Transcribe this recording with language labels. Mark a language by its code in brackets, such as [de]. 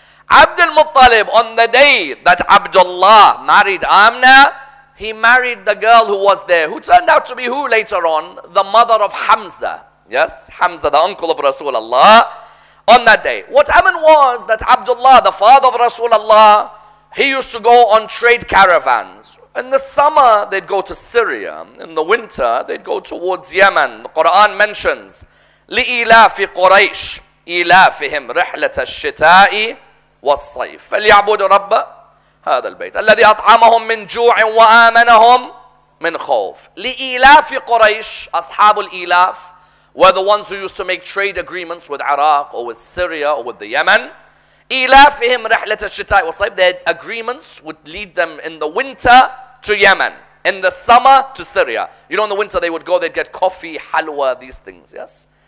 [en] Abdul Muttalib, on the day that Abdullah married Amna, he married the girl who was there, who turned out to be who later on? The mother of Hamza. Yes, Hamza, the uncle of Rasulullah. On that day, what happened was that Abdullah, the father of Rasulullah, he used to go on trade caravans. In the summer, they'd go to Syria. In the winter, they'd go towards Yemen. The Quran mentions, [ar] لِإِلَافِ قُرَيْشِ إِلَافِهِمْ رِحْلَةَ الشِّتَاءِ وَالصَّيْفِ فَلْيَعْبُدُوا رَبَّ هذا البيت الذي أطعمهم من جوع وآمنهم من خوف. لِإِلَافِ قُرَيْشِ. أصحاب الإلاف [en] were the ones who used to make trade agreements with Iraq or with Syria or with the Yemen. [ar] إِلَافِهِمْ رِحْلَةَ الشِّتَاءِ وَالصَّيْفِ. [en] Their agreements would lead them in the winter to Yemen, in the summer to Syria. You know, in the winter they would go, they'd get coffee, halwa, these things, yes?